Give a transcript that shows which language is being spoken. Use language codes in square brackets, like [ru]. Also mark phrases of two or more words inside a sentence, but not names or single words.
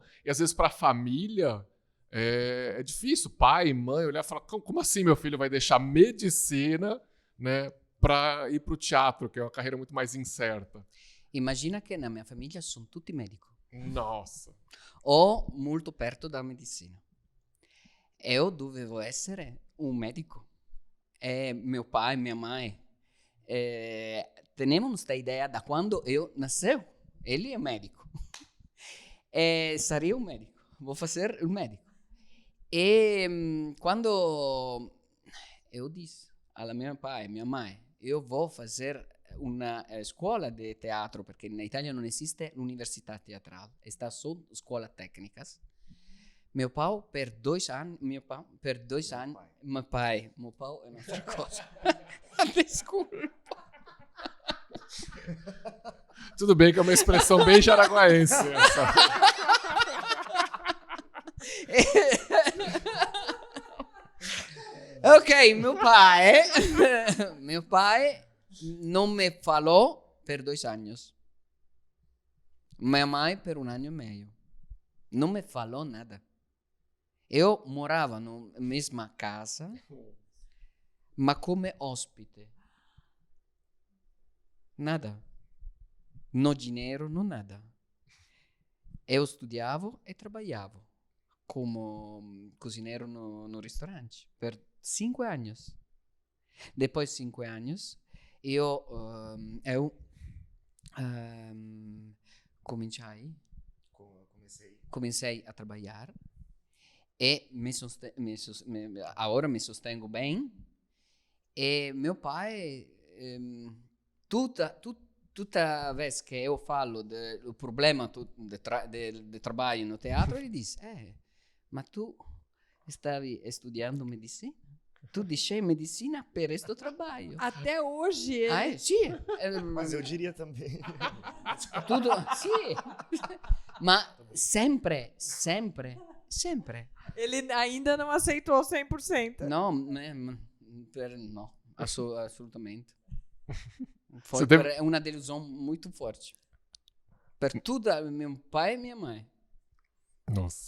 [pt] E às vezes para a família é difícil, pai, mãe, olhar e falar, como assim meu filho vai deixar medicina, né, para ir para o teatro, que é uma carreira muito mais incerta? Imagina que na minha família são tutti médicos. Nossa. Ou muito perto da medicina. Eu [it] dovevo essere [pt] um médico. Meu pai e minha mãe temos esta ideia da quando eu nasceu. Ele é médico. Seria um médico. Vou fazer um médico. E quando eu disse ao meu pai e minha mãe, eu vou fazer uma escola de teatro, perché na Itália [it] non esiste l'università teatrale, [pt] está só scuola técnicas. Meu pai [it] per 2 anni, [pt] meu pai [it] è un'altra cosa. [pt] Desculpa. Tudo bem que é uma expressão bem jaraguaense essa. Ok, meu pai não me falou per 2 anos. Minha mãe per 1 anno e meio. Não me falou nada. Eu morava na mesma casa, [it] ma come ospite. [pt] Nada. No dinheiro, no nada. Eu studiavo e trabalhava como cozinheiro no ristorante per 5 anos. Depois de 5 anos, eu comecei a trabalhar e agora me sostengo bem. E meu pai, toda vez que eu falo do problema de trabalho no teatro, ele diz, [it] ma tu stavi studiando medicina? Tu dici medicina per questo trabalho. [pt] Até hoje ele... [it] Ah, sì. [pt] Mas eu diria também. Tudo, [it] sì. Ma sempre. [pt] Ele ainda não aceitou 100%. [it] No, no, assolutamente. [pt] Foi Você teve- é uma delusão muito forte. Per tudo, meu pai e minha mãe. Nossa.